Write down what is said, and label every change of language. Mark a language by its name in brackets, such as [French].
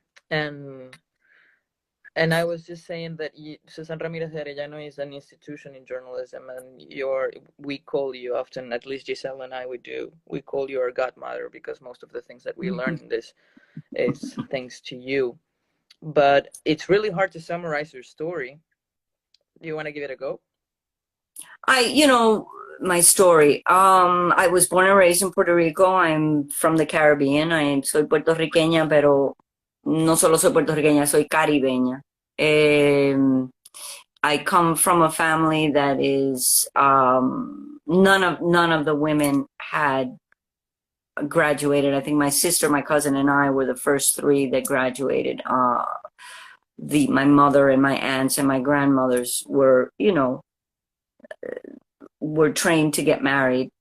[English] And and I was just saying that Susan Ramirez de Arellano is an institution in journalism, and we call you often, at least Giselle and I, we call you our godmother because most of the things that we learn in this is thanks to you. But it's really hard to summarize your story. Do you want to give it a go? My story. I was born and raised in Puerto Rico. I'm from the Caribbean. [Spanish] Soy puertorriqueña, pero no solo soy puertorriqueña, soy caribeña. [English] Um, I come from a family that is, none of the women had graduated. I think my sister, my cousin, and I were the first three that graduated. My mother and my aunts and my grandmothers were trained to get married.